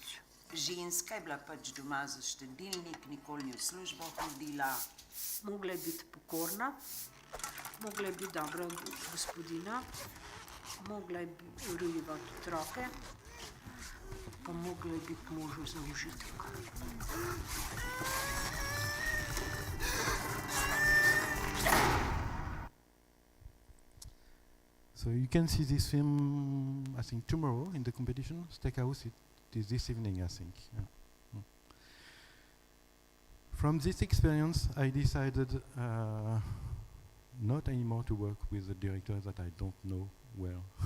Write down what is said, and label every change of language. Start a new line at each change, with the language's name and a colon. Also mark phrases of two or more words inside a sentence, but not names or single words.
Slovenian: Ženska je bila pač doma za štedilnik, nikoli ni v službo hodila. Mogla je biti pokorna, mogla je biti dobra gospodina, mogla je urejevati otroke, pa mogla je biti možu za užitek.
English: So you can see this film, I think, tomorrow in the competition. Steakhouse, it is this evening, I think. Yeah. From this experience, I decided not anymore to work with a director that I don't know well.